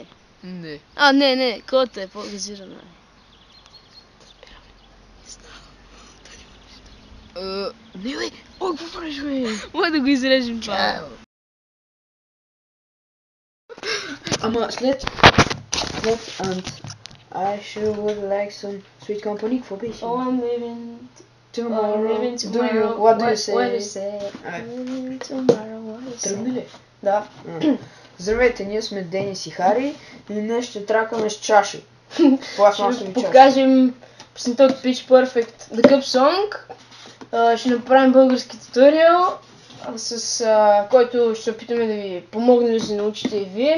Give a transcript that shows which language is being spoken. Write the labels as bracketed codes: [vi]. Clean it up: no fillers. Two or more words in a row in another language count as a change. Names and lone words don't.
[bg] Не. Не, колата е по-газирана. Не, бе! Ой, какво правиш, бе? Може да го изрежем това. Ама след [en] and I sure would like some sweet company, [bg] какво беше? [en] Oh, I'm living Tomorrow. tomorrow. Do you? What do you say? What do you say? Living tomorrow, what do you say? [bg] Тръгни ли? Да. Здравейте, ние сме Денис и Хари и днес ще тракаме с чаши. Пластмасови Ще чаши. покажем песента от Pitch Perfect The Cup Song. Ще направим български туториал, с който ще опитаме да ви помогне да се научите и вие.